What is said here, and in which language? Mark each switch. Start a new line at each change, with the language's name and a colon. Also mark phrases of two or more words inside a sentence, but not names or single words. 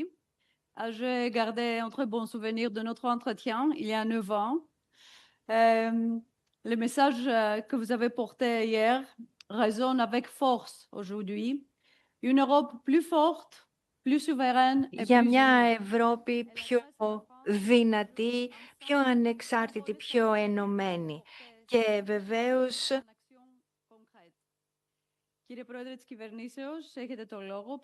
French: J'ai gardé un très bon souvenir de notre entretien il y a 9 ans. Le message que vous avez porté hier résonne avec force aujourd'hui. Une Europe plus forte, plus souveraine et
Greek: Για
French: plus
Greek: μια
French: unie.
Greek: Ευρώπη πιο δυνατή, πιο ανεξάρτητη, πιο ενωμένη. Και βεβαίως Κύριε Πρόεδρε της Κυβερνήσεως, έχετε το λόγο.